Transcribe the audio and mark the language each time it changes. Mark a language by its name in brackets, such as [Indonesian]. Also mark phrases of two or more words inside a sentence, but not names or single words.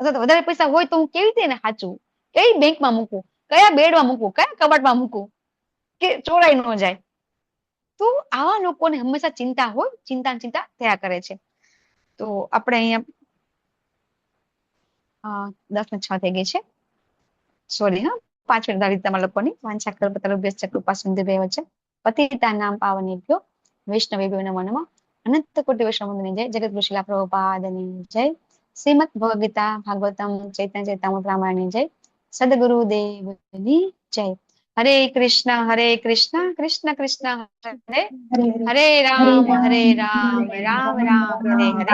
[Gujarati] અથવા તો વધારે પૈસા હોય તો હું કેવી રીતે એને સાચવું, કઈ બેંકમાં મૂકું, કયા બેડમાં મૂકું, કયા કબાટમાં મૂકું કે ચોરાઈ ન જાય. તો આવા લોકોને હંમેશા ચિંતા હોય, ચિંતા થયા કરે છે. તો આપણે અહીંયા 10:06 થઈ ગઈ છે. સોરી હા, 5 મિનિટ આવી તમારા લોકોની [Sanskrit] વાંછા કલ્પતરુભ્યશ્ચ કૃપા સિંધુભ્યૈવ ચ પતિતાનાં પાવનેભ્યો વૈષ્ણવેભ્યો નમો નમઃ. [Gujarati] અનંત કોટિ વૈષ્ણવવૃંદની જય. જગતગુરુ શ્રીલા પ્રભુપાદની જય. શ્રીમદ ભગવદ ગીતા ભાગવતમ ચૈતન્ય ચરિતામૃત રામાયણની જય. સદગુરુદેવની જય. [Sanskrit] હરે કૃષ્ણ કૃષ્ણ કૃષ્ણ હરે હરે રામ રામ રામ હરે હરે.